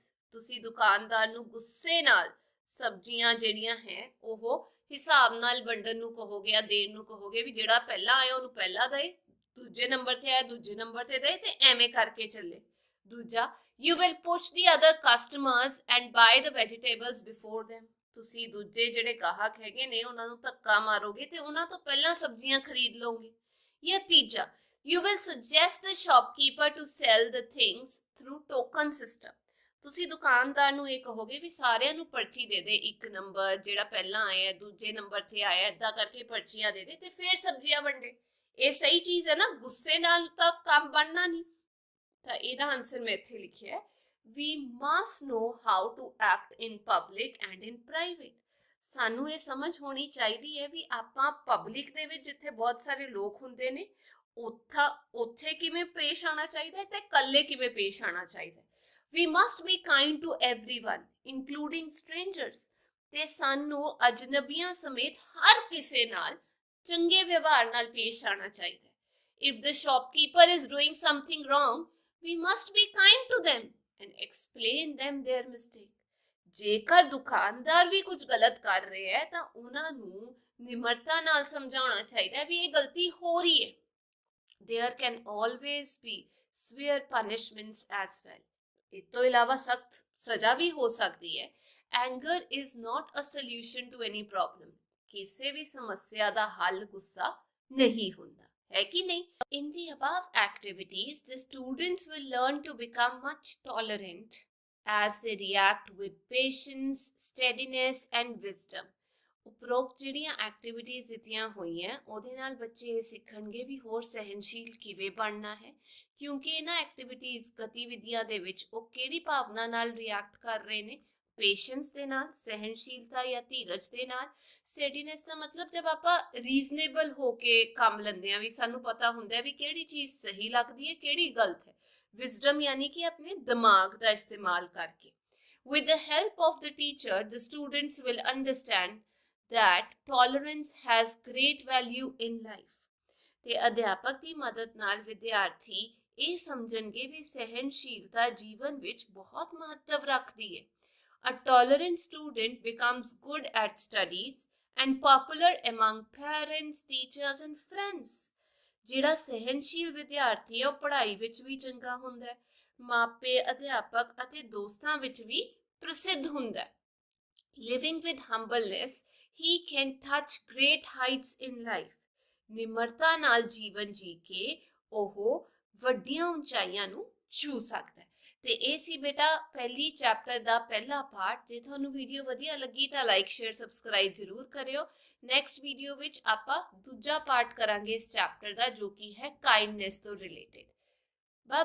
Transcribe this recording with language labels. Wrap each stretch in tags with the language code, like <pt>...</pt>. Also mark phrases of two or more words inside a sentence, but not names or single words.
<pa>ਤੁਸੀਂ ਦੁਕਾਨਦਾਰ ਨੂੰ ਗੁੱਸੇ ਨਾਲ ਸਬਜ਼ੀਆਂ ਜਿਹੜੀਆਂ ਹੈ ਉਹ ਹਿਸਾਬ ਨਾਲ ਵੰਡਣ ਨੂੰ ਕਹੋਗੇ ਜਾਂ ਦੇਣ ਨੂੰ ਕਹੋਗੇ, ਵੀ ਜਿਹੜਾ ਪਹਿਲਾਂ ਆਇਆ ਉਹਨੂੰ ਪਹਿਲਾਂ ਦੇ, ਦੂਜੇ ਨੰਬਰ ਤੇ ਆਇਆ ਦੂਜੇ ਨੰਬਰ ਤੇ ਦੇ, ਤੇ ਐਵੇਂ ਕਰਕੇ ਚੱਲੇ। ਦੂਜਾ,</pa> <en>you will push the other customers and buy the vegetables before them.</en> <pa>ਤੁਸੀਂ ਦੂਜੇ ਜਿਹੜੇ ਗਾਹਕ ਹੈਗੇ ਨੇ ਉਹਨਾਂ ਨੂੰ ਧੱਕਾ ਮਾਰੋਗੇ ਤੇ ਉਹਨਾਂ ਤੋਂ ਪਹਿਲਾਂ ਸਬਜ਼ੀਆਂ ਖਰੀਦ ਲਓਗੇ। ਜਾਂ ਤੀਜਾ,</pa> <en>you will suggest the shopkeeper to sell the things through token system.</en> <pa>ਤੁਸੀਂ ਦੁਕਾਨਦਾਰ ਨੂੰ ਇਹ ਕਹੋਗੇ ਵੀ ਸਾਰਿਆਂ ਨੂੰ ਪਰਚੀ ਦੇ ਦੇ, ਇੱਕ ਨੰਬਰ ਜਿਹੜਾ ਪਹਿਲਾਂ ਆਇਆ ਦੂਜੇ ਨੰਬਰ ਤੇ ਆਇਆ, ਏਦਾਂ ਕਰਕੇ ਪਰਚੀਆਂ ਦੇ ਦੇ ਤੇ ਫਿਰ ਸਬਜ਼ੀਆਂ ਵੰਡੇ। ਇਹ ਸਹੀ ਚੀਜ਼ ਹੈ ਨਾ? ਗੁੱਸੇ ਨਾਲ ਤਾਂ ਕੰਮ ਬਣਨਾ ਨਹੀਂ। ਤਾਂ ਇਹਦਾ ਆਨਸਰ ਮੈਂ ਇੱਥੇ ਲਿਖਿਆ ਹੈ,</pa> <en>we must know how to act in public and in private.</en> <pa>ਸਾਨੂੰ ਇਹ ਸਮਝ ਹੋਣੀ ਚਾਹੀਦੀ ਹੈ ਵੀ ਆਪਾਂ ਪਬਲਿਕ ਦੇ ਵਿੱਚ ਜਿੱਥੇ ਬਹੁਤ ਸਾਰੇ ਲੋਕ ਹੁੰਦੇ ਨੇ ਉੱਥੇ ਕਿਵੇਂ ਪੇਸ਼ ਆਉਣਾ ਚਾਹੀਦਾ ਹੈ ਤੇ ਇਕੱਲੇ ਕਿਵੇਂ ਪੇਸ਼ ਆਉਣਾ ਚਾਹੀਦਾ ਹੈ।</pa> <en>We must be kind to everyone, including strangers.</en> <pa>ਤੇ ਸਾਨੂੰ ਅਜਨਬੀਆਂ ਸਮੇਤ ਹਰ ਕਿਸੇ ਨਾਲ ਚੰਗੇ ਵਿਵਹਾਰ ਨਾਲ ਪੇਸ਼ ਆਉਣਾ ਚਾਹੀਦਾ ਹੈ।</pa> <en>If the shopkeeper is doing something wrong, we must be kind to them and explain them their mistake.</en> <pa>ਜੇਕਰ ਦੁਕਾਨਦਾਰ ਵੀ ਕੁਝ ਗਲਤ ਕਰ ਰਹੇ ਹੈ ਤਾਂ ਉਹਨਾਂ ਨੂੰ ਨਿਮਰਤਾ ਨਾਲ ਸਮਝਾਉਣਾ ਚਾਹੀਦਾ ਹੈ ਵੀ ਇਹ ਗਲਤੀ ਹੋ ਰਹੀ ਹੈ।</pa> <en>There can always be severe punishments as well.</en> <pa>ਇਸ ਤੋਂ ਇਲਾਵਾ ਸਖਤ ਸਜ਼ਾ ਵੀ ਹੋ ਸਕਦੀ ਹੈ।</pa> <en>Anger is not a solution to any problem.</en> <pa>ਕਿਸੇ ਵੀ ਸਮੱਸਿਆ ਦਾ ਹੱਲ ਗੁੱਸਾ ਨਹੀਂ ਹੁੰਦਾ, ਹੈ ਕਿ ਨਹੀਂ?</pa> <en>In the above activities, the students will learn to become much tolerant as they react with patience, steadiness and wisdom.</en> <pa>ਉਪਰੋਕਤ ਜਿਹੜੀਆਂ ਐਕਟੀਵਿਟੀਜ਼ ਦਿੱਤੀਆਂ ਹੋਈਆਂ ਉਹਦੇ ਨਾਲ ਬੱਚੇ ਇਹ ਸਿੱਖਣਗੇ ਵੀ ਹੋਰ ਸਹਿਨਸ਼ੀਲ ਕਿਵੇਂ ਬਣਨਾ ਹੈ, ਕਿਉਂਕਿ ਇਹਨਾਂ ਐਕਟੀਵਿਟੀਜ਼ ਗਤੀਵਿਧੀਆਂ ਦੇ ਵਿੱਚ ਉਹ ਕਿਹੜੀ ਭਾਵਨਾ ਨਾਲ ਰਿਐਕਟ ਕਰ ਰਹੇ ਨੇ। ਪੇਸ਼ੈਂਸ ਦੇ ਨਾਲ, ਸਹਿਨਸ਼ੀਲਤਾ ਜਾਂ ਧੀਰਜ ਦੇ ਨਾਲ। ਸਟੈਡੀਨੈਸ ਦਾ ਮਤਲਬ ਜਦ ਆਪਾਂ ਰੀਜ਼ਨੇਬਲ ਹੋ ਕੇ ਕੰਮ ਲੈਂਦੇ ਹਾਂ, ਵੀ ਸਾਨੂੰ ਪਤਾ ਹੁੰਦਾ ਵੀ ਕਿਹੜੀ ਚੀਜ਼ ਸਹੀ ਲੱਗਦੀ ਹੈ ਕਿਹੜੀ ਗਲਤ ਹੈ। ਵਿਜ਼ਡਮ ਯਾਨੀ ਕਿ ਆਪਣੇ ਦਿਮਾਗ ਦਾ ਇਸਤੇਮਾਲ ਕਰਕੇ।</pa> <en>With the help of the teacher, the students will understand that tolerance has great value in life.</en> <pa>ਤੇ ਅਧਿਆਪਕ ਦੀ ਮਦਦ ਨਾਲ ਵਿਦਿਆਰਥੀ ਇਹ ਸਮਝਣਗੇ ਵੀ ਸਹਿਨਸ਼ੀਲਤਾ ਜੀਵਨ ਵਿੱਚ ਬਹੁਤ ਮਹੱਤਵ ਰੱਖਦੀ ਹੈ।</pa> <en>A tolerant student becomes good at studies and popular among parents, teachers and friends.</en> <pa>ਜਿਹੜਾ ਸਹਿਨਸ਼ੀਲ ਵਿਦਿਆਰਥੀ ਹੈ ਉਹ ਪੜ੍ਹਾਈ ਵਿੱਚ ਵੀ ਚੰਗਾ ਹੁੰਦਾ ਹੈ, ਮਾਪੇ, ਅਧਿਆਪਕ ਅਤੇ ਦੋਸਤਾਂ ਵਿੱਚ ਵੀ ਪ੍ਰਸਿੱਧ ਹੁੰਦਾ ਹੈ।</pa> <en>Living with humbleness, he can touch great heights in life.</en> <pa>ਨਿਮਰਤਾ ਨਾਲ ਜੀਵਨ ਜੀ ਕੇ ਉਹ ਵੱਡੀਆਂ ਉਚਾਈਆਂ ਨੂੰ ਛੂ ਸਕਦਾ ਹੈ। ਤੇ ਇਹ ਸੀ ਬੇਟਾ ਪਹਿਲੀ ਚੈਪਟਰ ਦਾ ਪਹਿਲਾ ਪਾਰਟ। ਜੇ ਤੁਹਾਨੂੰ ਵੀਡੀਓ ਵਧੀਆ ਲੱਗੀ ਤਾਂ</pa> <en>like, share, subscribe</en> <pa>ਜ਼ਰੂਰ ਕਰਿਓ।</pa> <en>next video</en> <pa>ਵਿੱਚ ਆਪਾਂ ਦੂਜਾ ਪਾਰਟ ਕਰਾਂਗੇ ਇਸ ਚੈਪਟਰ ਦਾ, ਜੋ ਕਿ ਹੈ ਕਾਈਂਡਨੈਸ ਤੋਂ ਰਿਲੇਟਡ।</pa>